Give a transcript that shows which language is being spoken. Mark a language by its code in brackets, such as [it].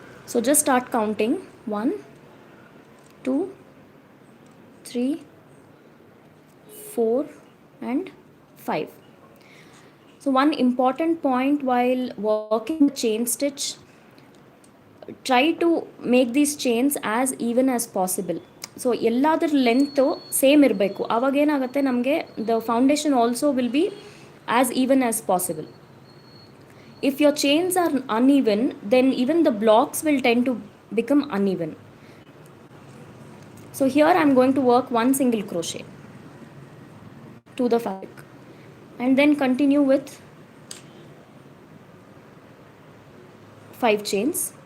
[en] So just start counting 1, 2, 3, 4 and 5. So one important point while working the chain stitch, try to make these chains as even as possible. [kn] So ಎಲ್ಲದರ length same ಇರಬೇಕು. ಆವಾಗೇನಾಗುತ್ತೆ, ನಮಗೆ [en] The foundation also will be as even as possible. If your chains are uneven, then even the blocks will tend to become uneven. So here I am going to work 1 single crochet to the fabric and then continue with 5 chains.